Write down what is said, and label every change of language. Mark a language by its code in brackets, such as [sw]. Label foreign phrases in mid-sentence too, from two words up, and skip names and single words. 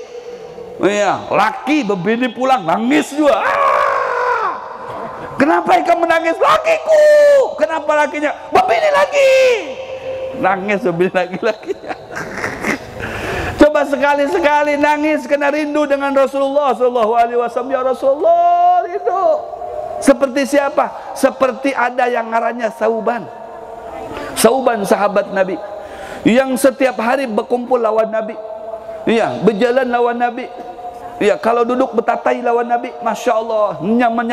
[bjn] Ya, laki bebini pulang nangis juga. [id] Kenapa ikan menangis? Lakiku. Kenapa lakinya? Bebini lagi. [bjn] Nangis bebini laki-lakinya. [id] Coba sekali-sekali nangis karena rindu dengan Rasulullah [ar] صلى الله عليه وسلم. يا رسول الله, [id] rindu. Seperti siapa? [bjn] Seperti ada yang ngarannya Sauban. Sauban sahabat Nabi yang setiap hari berkumpul lawan Nabi. Iya, berjalan lawan Nabi. Iya, kalau duduk bertatai lawan Nabi, [ar] ما شاء الله, [bjn] nyamannya.